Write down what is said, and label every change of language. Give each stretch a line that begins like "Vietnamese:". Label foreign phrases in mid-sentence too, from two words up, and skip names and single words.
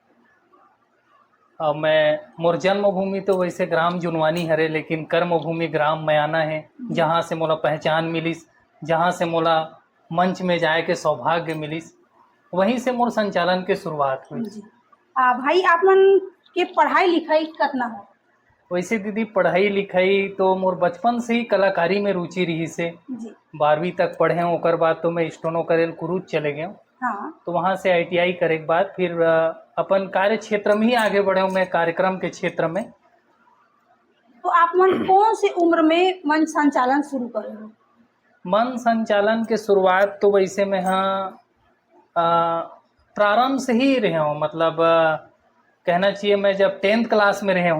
Chhattisgarhi: मैं मोर जन्मभूमि तो वैसे ग्राम जुनवानी हरे, लेकिन कर्मभूमि ग्राम मयाना है, जहाँ से मोला पहचान मिलिस, जहाँ से मोला मंच में जाए के सौभाग्य मिलिस, वहीं से मोर संचालन के शुरुआत हुई। भाई आप मन के पढ़ाई लिखाई कितना हो? वैसे दीदी पढ़ाई लिखाई तो मोर बचपन से ही कलाकारी में रुचि रही से 12वीं तक पढ़े ओकर बाद तो मैं स्टोनो करेल कुरूज चले गए। हाँ। तो वहाँ से ITI करे के बाद फिर अपन कार्य क्षेत्र में ही आगे बढ़े हूँ, मैं कार्यक्रम के क्षेत्र में। तो आप मन कौन सी उम्र में मंच संचालन शुरू करे हो? मन संचालन के शुरुआत तो वैसे में हाँ प्रारंभ से ही रहे हूँ, मतलब कहना चाहिए मैं जब 10th क्लास में रहे हूँ